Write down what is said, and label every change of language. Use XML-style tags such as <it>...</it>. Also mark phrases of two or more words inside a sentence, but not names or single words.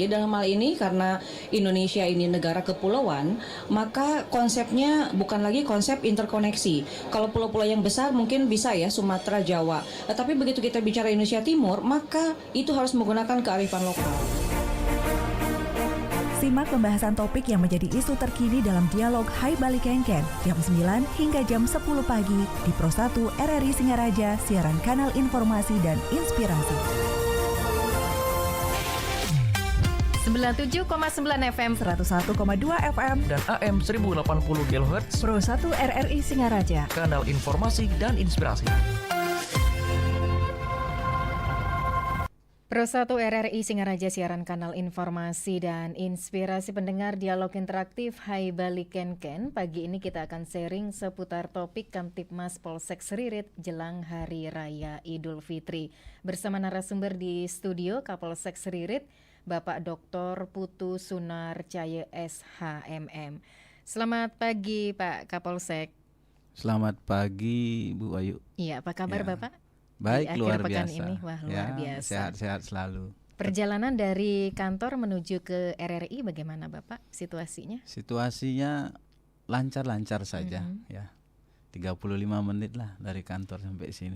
<id>Jadi dalam hal ini karena Indonesia ini negara kepulauan, maka konsepnya bukan lagi konsep interkoneksi. Kalau pulau-pulau yang besar mungkin bisa ya Sumatera, Jawa. Tapi begitu kita bicara Indonesia Timur, maka itu harus menggunakan kearifan lokal. Simak pembahasan topik yang menjadi isu terkini dalam dialog Hai Bali Kengken jam 9 hingga jam 10 pagi di Pro 1 RRI Singaraja, siaran kanal informasi dan inspirasi. 97,9 FM, 101,2 FM, dan AM 1080 kHz Pro 1 RRI Singaraja, kanal informasi dan inspirasi. Pro 1 RRI Singaraja, siaran kanal informasi dan inspirasi pendengar dialog interaktif Hai Bali Kengken. Pagi ini kita akan sharing seputar topik Kamtibmas Polsek Seririt jelang Hari Raya Idul Fitri. Bersama narasumber di studio Kapolsek Seririt, Bapak Dr. Putu Sunarcaya SHMM. Selamat pagi Pak Kapolsek. Selamat pagi Bu Ayu. Iya, apa kabar Ya. Bapak? Baik, di luar akhir pekan biasa. ini, wah luar biasa. Sehat-sehat selalu. Perjalanan dari kantor menuju ke RRI bagaimana Bapak situasinya? Situasinya lancar-lancar saja ya. 35 menit lah dari kantor sampai sini.</id>